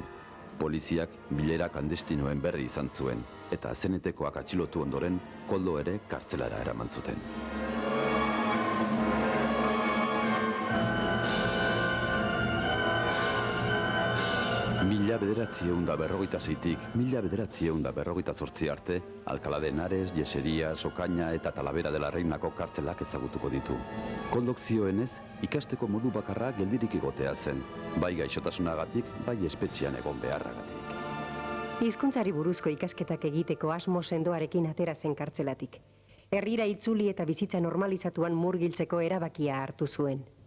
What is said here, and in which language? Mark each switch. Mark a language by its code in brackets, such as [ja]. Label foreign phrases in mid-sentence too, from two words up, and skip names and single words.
[eu] Poliziak bilera klandestinoen berri izan zuen eta zenetekoak atxilotu ondoren Koldo ere kartzelara eraman zuten. Mila 1946-tik 1948 arte, Alcalá de Henares, Yeserías, Ocaña eta Talavera de la Reinako kartzelak ezagutuko ditu. Koldok zioenez, ikasteko modu bakarra geldirik egotea zen, bai gaixotasunagatik, bai espetxean egon beharragatik. Hizkuntzari buruzko ikasketak egiteko asmo sendoarekin atera zen kartzelatik. Herrira itzuli eta bizitza normalizatuan murgiltzeko erabakia hartu zuen.